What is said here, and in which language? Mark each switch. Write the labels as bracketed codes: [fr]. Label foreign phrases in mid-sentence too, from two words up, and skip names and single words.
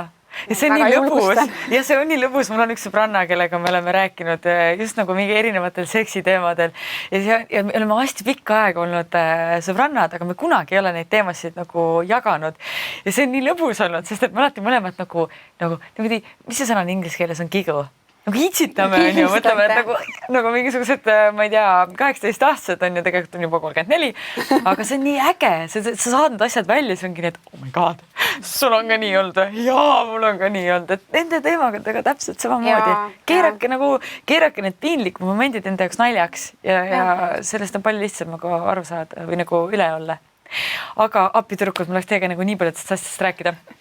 [et] Ja see on nii lõbus ja see on nii lõbus. Mul on üks sõbranna, kellega me oleme rääkinud just nagu mingi erinevatel seksiteemadel ja me oleme hästi pikka aega olnud sõbrannad, aga me kunagi ei ole neid teemasid nagu jaganud. Ja see on nii lõbus olnud, sest et me alati mõlemad nagu niimoodi, mis see sõna on inglise keeles on giggle? Nagu hitsitame, on ju, mõtleme, et nagu mingisugused, ma ei tea, 18-aastased on ju, tegelikult on juba 34, aga see on nii äge, sa saad need asjad välja, see ongi need, [en] oh my god, [et] sul on ka nii olnud, jaa, mul on ka nii olnud, et nende teemadega täpselt samamoodi. Keerake need piinlikud momendid enda jaoks naljaks ja sellest on palju lihtsam nagu aru saada või nagu üle olla. Aga apitürukud, mul oleks teiega nagu nii paljudest asjast rääkida.